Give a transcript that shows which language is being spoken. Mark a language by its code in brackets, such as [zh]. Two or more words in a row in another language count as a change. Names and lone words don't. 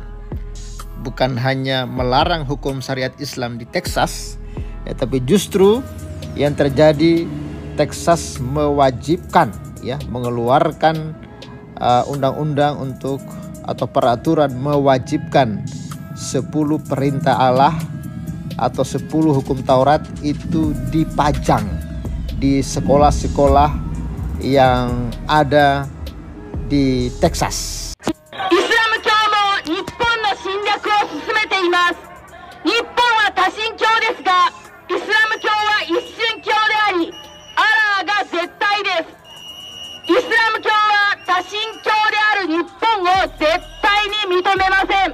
[id] Bukan hanya melarang hukum syariat Islam di Texas, tapi justru yang terjadi Texas mewajibkan mengeluarkan undang-undang untuk atau peraturan mewajibkan 10 perintah Allah atau 10 hukum Taurat itu dipajang di sekolah-sekolah yang ada di Texas. [ja] Islam 教も日本の侵略を進めています。日本は多神教ですが、イスラム教は一神教であり、アラーが絶対です。イスラム教は多神教である日本を絶対に認めません。